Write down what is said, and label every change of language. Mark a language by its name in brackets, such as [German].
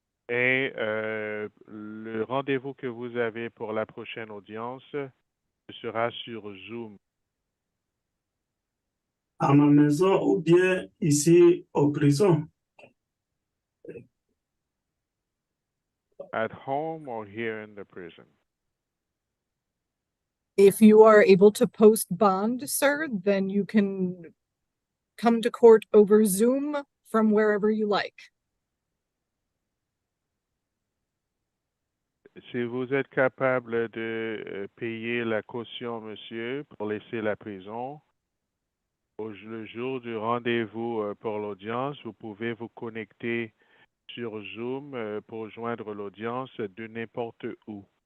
[French] Et le rendez-vous que vous avez pour la prochaine audience sera sur Zoom. À ma maison ou bien ici au prison. [English] At home or here in the prison? If you are able to post bond, sir, then you can come to court over Zoom from wherever you like. [French] Si vous êtes capable de payer la caution, monsieur, pour laisser la prison, le jour du rendez-vous pour l'audience, vous pouvez vous connecter sur Zoom pour joindre l'audience de n'importe où.